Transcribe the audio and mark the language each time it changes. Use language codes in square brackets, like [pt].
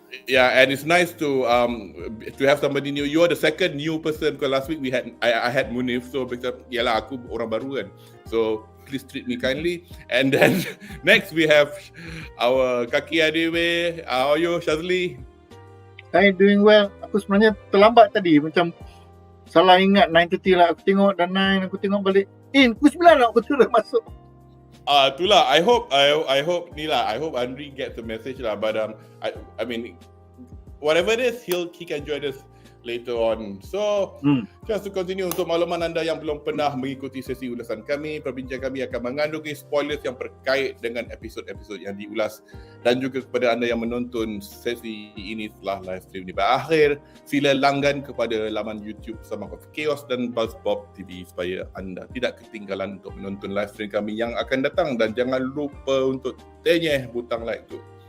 [en] Yeah, and it's nice to have somebody new. You are the second new person because last week I had Munif, so because [ms] yalah aku orang baru kan. [en] So please treat me kindly. And then next we have our kaki Adewe. How are you, Shazli? I doing well. [ms] Aku sebenarnya terlambat tadi, macam salah ingat 9:30 lah aku tengok dan 9 aku tengok balik. Pukul 9 lah aku sudah masuk. [en] Itulah. I hope Anri gets the message lah. But I mean, whatever it is, he can join us later on. So, just to continue, [ms] untuk makluman anda yang belum pernah mengikuti sesi ulasan kami, perbincangan kami akan mengandungi spoilers yang berkait dengan episod-episod yang diulas, dan juga kepada anda yang menonton sesi ini setelah live stream ini berakhir, sila langgan kepada laman YouTube Stomachofchaos dan BUZZPOPTV supaya anda tidak ketinggalan untuk menonton live stream kami yang akan datang, dan jangan lupa untuk tenyeh butang like tu.